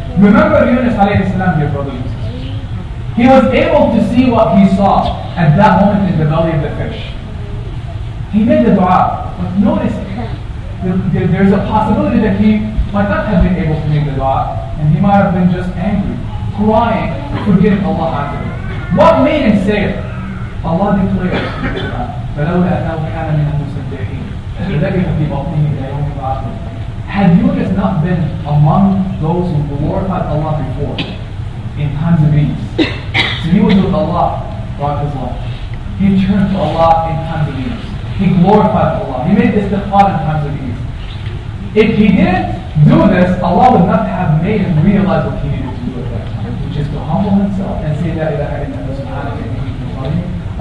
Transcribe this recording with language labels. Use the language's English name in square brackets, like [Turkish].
[English] Remember Yunus alayhi salam, dear brothers and sisters. He was able to see what he saw at that moment in the belly of the fish. He made the dua, but notice there's a possibility that he might not have been able to make the dua, and he might have been just angry, crying, forgetting Allah Azza wa Jalla. What made him say it? Allah declares in the Quran, [Arabic] فَلَوْلَا أَنَّهُ كَانَ مِنَ الْمُصَدِّقِينَ لَلَبِثَ فِي بَطْنِهِ إِلَى يَوْمِ يُبْعَثُونَ. [English] Had Yunus not been among those who glorified Allah before, in times of ease, so he was with Allah throughout his life. He turned to Allah in times of ease. He glorified Allah. He made istighfar in times of ease. If he didn't do this, Allah would not have made him realize what he needed to do at that time, which is to humble himself and say, [Arabic] La ilaha illa anta subhanaka inni kuntu minadh dhalimin.